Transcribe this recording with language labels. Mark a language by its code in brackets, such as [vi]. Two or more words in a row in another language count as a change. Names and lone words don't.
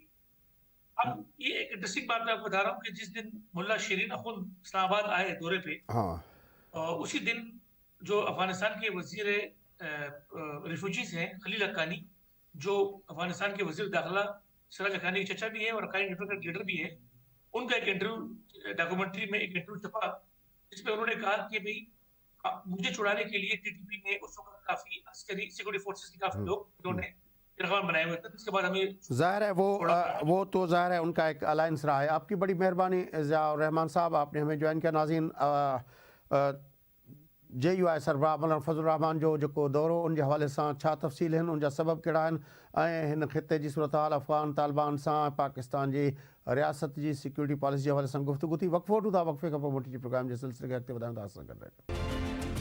[ur] اب یہ ایک انٹرسٹنگ بات میں آپ کو بتا رہا ہوں کہ جس دن ملا شیرین اخند اسلام آباد آئے دورے پہ, اسی دن جو افغانستان کے وزیر ریفیوجیز ہیں خلیل حقانی, جو افغانستان کے وزیر داخلہ سراج حقانی کے چچا بھی ہیں اور حقانی نیٹورک کا لیڈر بھی ہیں, ان کا ایک انٹرویو ڈاکومنٹری میں ایک انٹرویو چھپا جس میں انہوں نے کہا کہ بھئی مجھے چھڑانے کے لیے TTP نے اس وقت کافی عسکری [en] security forces [ur] کے کافی لوگ انہوں نے رقم بنائے ہوئے تھے. اس کے بعد ہمیں ظاہر ہے وہ تو ظاہر ہے ان کا ایک الائنس رہا ہے. آپ کی بڑی مہربانی ضیاء الرحمان صاحب, آپ نے ہمیں جوائن کیا. [sd] ناظرین, JUI सरबराह मौलाना फज़लुर रहमान जो जेको दौरो उन जे हवाले सां छा तफ़सील आहिनि, उन जा सबब कहिड़ा आहिनि ऐं हिन ख़िते जी सूरत हाल अफ़गान तालिबान सां पाकिस्तान जी रियासत जी [en] security policy [sd] जे हवाले सां गुफ़्तगू थी। वक़फ़ो वठूं था, वक़फ़े खां पोइ मोटी प्रोग्राम जे सिलसिले खे अॻिते वधायूं था। असां गॾु रहिजो।